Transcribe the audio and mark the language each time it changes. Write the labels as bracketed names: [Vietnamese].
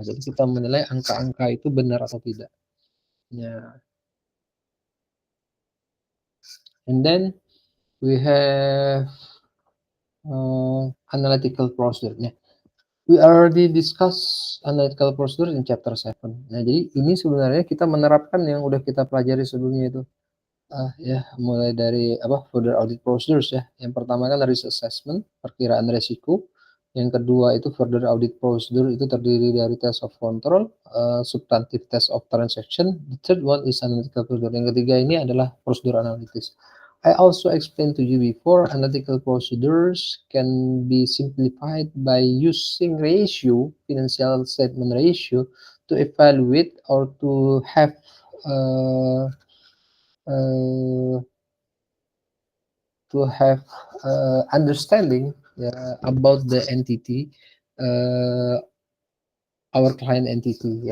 [Indonesian] Jadi kita menilai angka-angka itu benar atau tidak. Ya. [English] And then we have analytical procedure. Nah, we already discuss analytical procedure in chapter 7. [Indonesian] Nah, jadi ini sebenarnya kita menerapkan yang udah kita pelajari sebelumnya itu. Ya, mulai dari further audit procedures ya. Yang pertama kan risk assessment, perkiraan resiko. Yang kedua itu further audit procedure itu terdiri dari test of control, substantive test of transaction. [English] The third one is analytical procedure. [Indonesian] Yang ketiga ini adalah prosedur analitis. [English] I also explained to you before, analytical procedures can be simplified by using ratio, financial statement ratio, to evaluate or to have uh, understanding about the entity, our client entity.